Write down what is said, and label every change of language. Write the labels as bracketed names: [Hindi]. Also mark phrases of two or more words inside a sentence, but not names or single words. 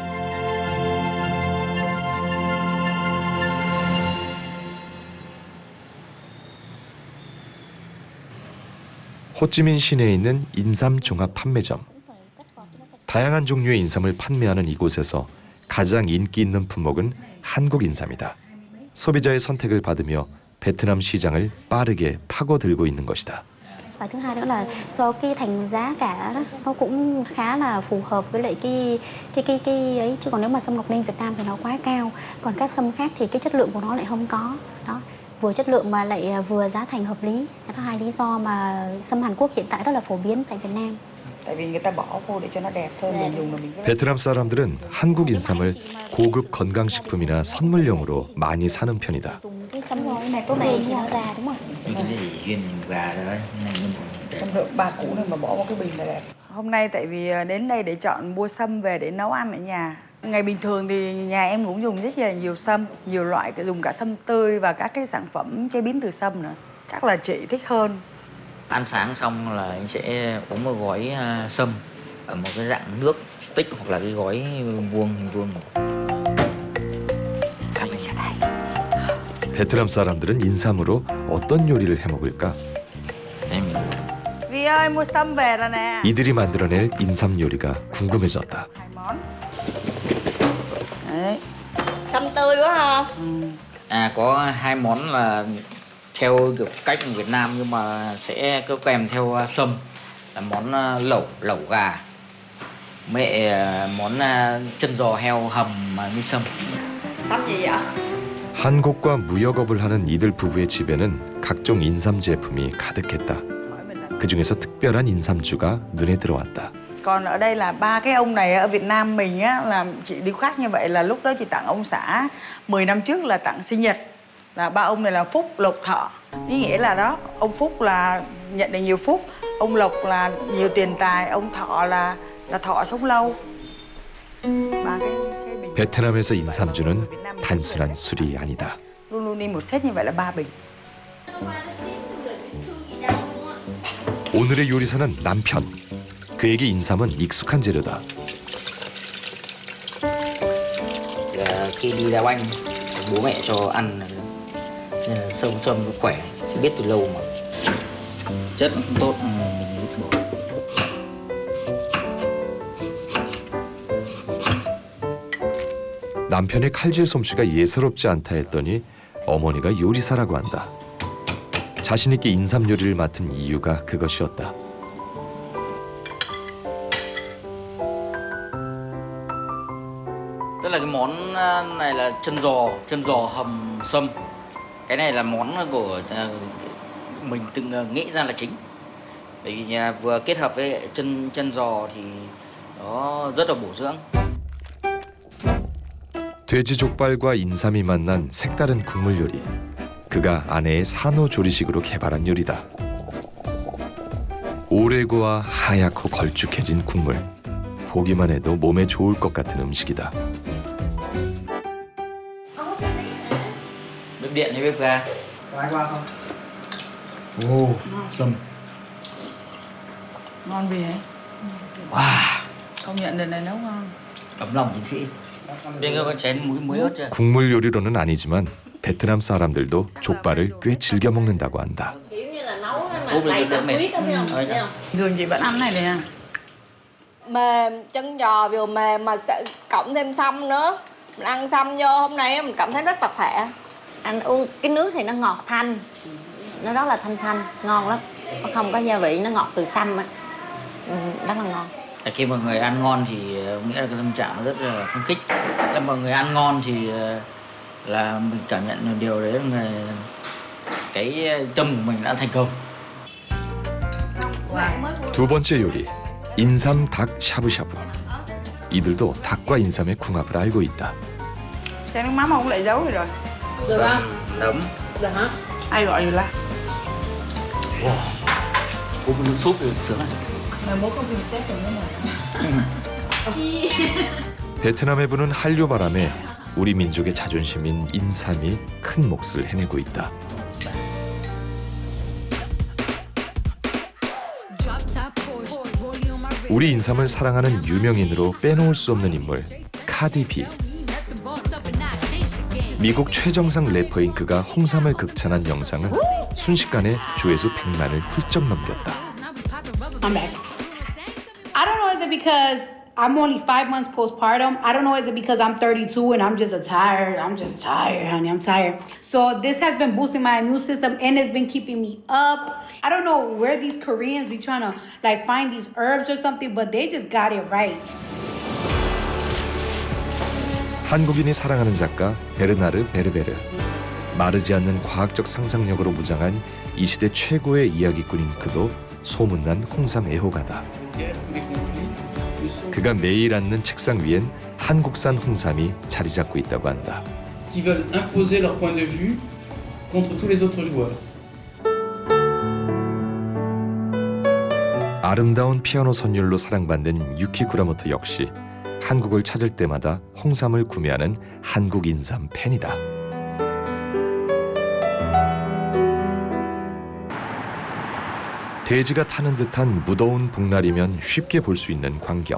[Korean] 호찌민 시내에 있는 인삼 종합 판매점. 다양한 종류의 인삼을 판매하는 이곳에서 가장 인기 있는 품목은 한국 인삼이다. 소비자의 선택을 받으며 베트남 시장을 빠르게 파고들고 있는 것이다. [Vietnamese] Và thứ hai nữa là do cái thành giá cả đó, nó cũng khá là phù hợp với lại cái ấy, chứ còn nếu mà sâm Ngọc Linh Việt Nam thì nó quá cao, còn các sâm khác thì cái chất lượng của nó lại không có. Đó, vừa chất lượng mà lại vừa giá thành hợp lý. Đó là hai lý do mà sâm Hàn Quốc hiện tại rất là phổ biến tại Việt Nam. Tại vì người ta bỏ vô để cho nó đẹp thôi, mình dùng là mình rất [Korean] 베트남 사람들은 한국 인삼을 고급 건강식품이나 선물용으로 많이 사는 편이다. [Vietnamese] Cái sâm ngồi này tốt này thì nó ra đúng không? Cái này thì riêng gà thôi, này trong lượng ba củ này mà bỏ vào cái bình là đẹp. Hôm nay tại vì đến đây để chọn mua sâm về để nấu ăn ở nhà. Ngày bình thường thì nhà em cũng dùng rất là nhiều sâm, nhiều loại, dùng cả sâm tươi và các cái sản phẩm chế biến từ sâm nữa. Chắc là chị thích hơn. ăn sáng xong là anh sẽ uống một gói sâm ở một cái dạng nước stick hoặc là cái gói vuông hình vuông. [Korean] 베트남 사람들은 인삼으로 어떤 요리를 해 먹을까? [Vietnamese] Vi ơi, mua sâm về rồi nè. [Korean] 이들이 만들어낼 인삼 요리가 궁금해졌다. [Vietnamese] Đấy. Sâm tươi quá ha. Có hai món là theo kiểu cách của Việt Nam nhưng mà sẽ có kèm theo sâm là món lẩu gà, món chân giò heo hầm với sâm. Sâm gì vậy? [Korean] 한국과 무역업을 하는 이들 부부의 집에는 각종 인삼 제품이 가득했다. 그 중에서 특별한 인삼주가 눈에 들어왔다. [Vietnamese] Còn ở đây là ba cái ông này ở Việt Nam mình á, là chị điêu khắc như vậy là lúc đó chị tặng ông xã 10 năm trước là tặng sinh nhật. Là ba ông này là Phúc, Lộc, Thọ. Ý nghĩa là đó, ông Phúc là nhận được nhiều phúc, ông Lộc là nhiều tiền tài, ông Thọ là thọ sống lâu. Ba cái bình. [Korean] 베트남에서 인삼주는 단순한 술이 아니다. [Vietnamese] Luôn luôn đi một set như vậy là 3 bình. [Korean] 오늘의 요리사는 남편. 그에게 인삼은 익숙한 재료다. [Vietnamese] Khi đi đá banh bố mẹ cho ăn nên là sâm khỏe, biết từ lâu mà chất cũng tốt mình vứt bỏ. [Korean] 남편의 칼질 솜씨가 예사롭지 않다 했더니 어머니가 요리사라고 한다. 자신 있게 인삼 요리를 맡은 이유가 그것이었다. [Vietnamese] Tức là cái món này là chân giò hầm sâm. Cái này là món của mình từng nghĩ ra là chính. Bởi vì vừa kết hợp với chân giò thì nó rất là bổ dưỡng. [Korean] 돼지 족발과 인삼이 만난 색다른 국물 요리. 그가 아내의 산후조리식으로 개발한 요리다. 오래 구워 하얗고 걸쭉해진 국물. 보기만 해도 몸에 좋을 것 같은 음식이다. [Vietnamese] Bếp điện hay bếp ga? Có ai qua không? Ồ, sâm. Ngon vì hả? Wow, Công nhận đợt này nấu ngon. ấm lòng chiến sĩ. Bên có chén muối ớt chưa? [Korean] 국물 요리로는 아니지만 베트남 사람들도 족발을 꽤 즐겨 먹는다고 한다. [Vietnamese] Thường chị vẫn ăn này nè. Mềm, chân giò vừa mềm mà cộng thêm sâm nữa. Mình ăn sâm vô hôm nay mình cảm thấy rất là khỏe. Ăn uống cái nước thì nó ngọt thanh, nó rất là thanh, ngon lắm. Nó không có gia vị, nó ngọt từ sâm á, rất là ngon. Khi mà người ăn ngon thì nghĩa là cái tâm trạng nó rất là phấn khích. Khi mà người ăn ngon thì là mình cảm nhận được điều đấy là cái tâm của mình đã thành công. [Korean] 두 번째 요리, 인삼 닭 샤브샤브. 이들도 닭과 인삼의 궁합을 알고 있다. [Vietnamese] Chai nước mắm không lại giấu rồi. Được không? Đấm. Được hả? Ai gọi rồi là? Wow. Uống nước súp thì sướng lắm. Mà muốn có phim xét rồi nữa mà. [Korean] 베트남에 부는 한류 바람에 우리 민족의 자존심인 인삼이 큰 몫을 해내고 있다. 우리 인삼을 사랑하는 유명인으로 빼놓을 수 없는 인물, 카디 비. 미국 최정상 래퍼인 그가 홍삼을 극찬한 영상은 순식간에 조회수 100만을 훌쩍 넘겼다. [English] I'm back. I don't know, is it because I'm only 5 months postpartum? I don't know, is it because I'm 32 and I'm just tired, honey, I'm tired. So this has been boosting my immune system and it's been keeping me up. I don't know where these Koreans be trying to like find these herbs or something, but they just got it right. [Korean] 한국인이 사랑하는 작가 베르나르 베르베르. 마르지 않는 과학적 상상력으로 무장한 이 시대 최고의 이야기꾼인 그도 소문난 홍삼 애호가다. 그가 매일 앉는 책상 위엔 한국산 홍삼이 자리 잡고 있다고 한다. [French] Qui veulent imposer leur point de vue contre tous les autres joueurs. [Korean] 아름다운 피아노 선율로 사랑받는 유키 구라모토 역시 한국을 찾을 때마다 홍삼을 구매하는 한국 인삼 팬이다. 대지가 타는 듯한 무더운 복날이면 쉽게 볼 수 있는 광경.